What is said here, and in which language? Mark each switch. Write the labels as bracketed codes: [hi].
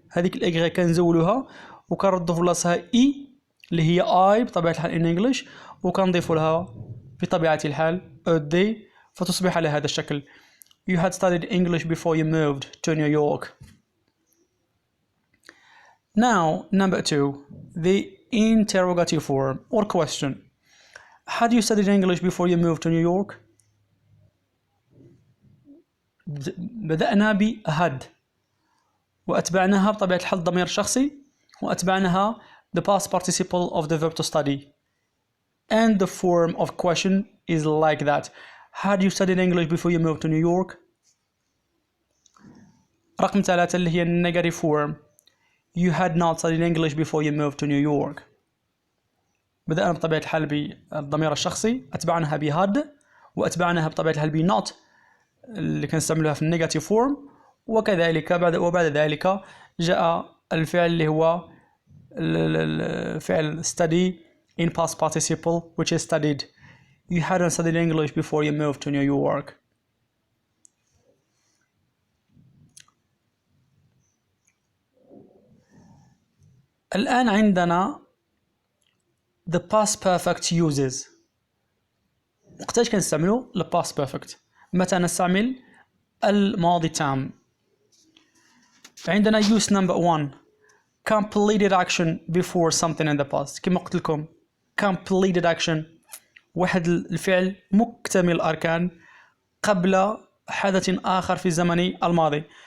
[ar] هذيك الاي كنزولوها وكنردو في بلاصتها اي اللي هي I بطبيعة الحال [en] in English [ar] وكنضيفوا لها بطبيعة الحال ed فتصبح على هذا الشكل. [en] You had studied English before you moved to New York. Now, number 2, the interrogative form or question. Had you studied English before you moved to New York? [ar] بدأنا ب had وأتبعناها بطبيعة الحال ضمير شخصي وأتبعناها [en] the past participle of the verb to study. And the form of question is like that. Had you studied English before you moved to New York? [ar] رقم 3 اللي هي negative form. [en] You had not studied English before you moved to New York. [ar] بدأنا بطبيعة الحال بالضمير الشخصي، أتبعناها ب had وأتبعناها بطبيعة الحال ب not اللي كنستعملوها في النيجاتيف فورم، وكذلك بعد ذلك جاء الفعل اللي هو الفعل study [en] in past participle which is studied. You hadn't studied English before you moved to New York. [ar] الآن عندنا the past perfect uses. وقتاش كنستعملوا ال past perfect؟ متى نستعمل الماضي التام؟ عندنا use number 1 [en] completed action before something in the past. [ar] كما قلت لكم [en] completed action [ar] واحد الفعل مكتمل الأركان قبل حدث آخر في الزمن الماضي.